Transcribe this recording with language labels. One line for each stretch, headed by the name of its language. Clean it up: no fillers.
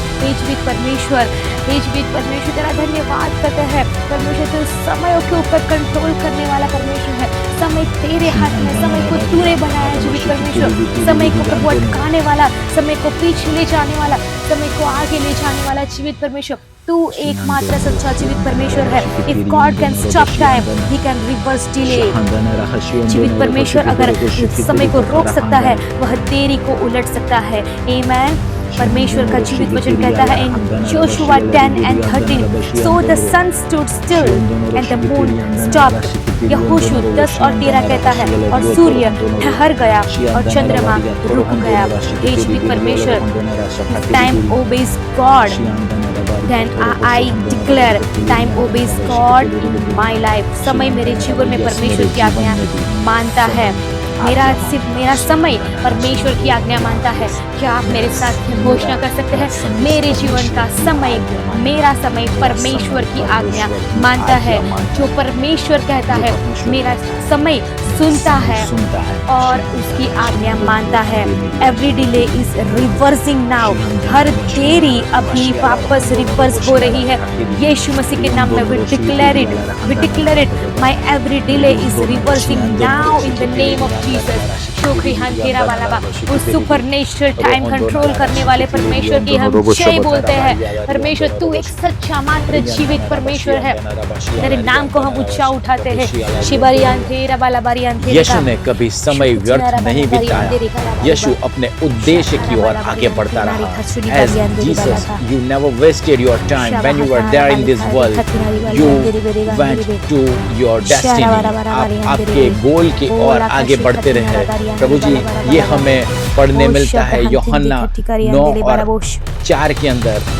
Hindi: जीवित परमेश्वर तेरा धन्यवाद करते हैं परमेश्वर। तो समयों के ऊपर कंट्रोल करने वाला परमेश्वर है। समय तेरे हाथ में, समय को तूने बनाया जीवित परमेश्वर। समय को प्रभु अटकाने वाला, समय को पीछे ले जाने वाला, समय को आगे ले जाने वाला जीवित परमेश्वर तू एकमात्र सच्चा जीवित परमेश्वर है।
English: If God can stop time, He can reverse delay.
Hindi: जीवित परमेश्वर अगर समय को रोक सकता है, वह देरी को उलट सकता है।
English: Amen.
Hindi: परमेश्वर का जीवित वचन कहता है
English: In Joshua 10:13, so the sun stood still and the moon stopped.
Hindi: यहोशू 10 और 13 कहता है और सूर्य ठहर गया और चंद्रमा रुक गया। हे जीवित परमेश्वर,
English: time obeys God. Then I declare time obeys God in my life.
Hindi: समय मेरे जीवन में परमेश्वर की आज्ञा मानता है। मेरा समय परमेश्वर की आज्ञा मानता है। क्या आप मेरे साथ घोषणा कर सकते हैं? मेरे जीवन का समय, मेरा समय परमेश्वर की आज्ञा मानता है। जो परमेश्वर कहता है मेरा समय सुनता है और उसकी आज्ञा मानता है।
English: Every delay is reversing now.
Hindi: हर देरी अभी वापस रिवर्स हो रही है यीशु मसीह के नाम में।
English: We declare it my every delay is reversing now in the name of Jesus. शोक्रिहान तेरा वाला
Hindi: वो सुपरनेचुरल टाइम कंट्रोल करने वाले परमेश्वर की हम जय बोलते हैं। परमेश्वर तू एक सच्चा मात्र जीवित परमेश्वर है। तेरे नाम को हम ऊंचा उठाते हैं। शिबरियान तेरा वाला बारियान तेरा। यीशु ने कभी समय व्यर्थ नहीं बिताया। यीशु अपने उद्देश्य की ओर आगे बढ़ता रहा।
English: As Jesus, you never wasted your time when you were there in this world. You went to your destiny.
Hindi: आप आपके गोल की ओर आगे बढ़ते रहे। प्रभु जी, ये हमें पढ़ने मिलता है यूहन्ना 9:4 के अंदर।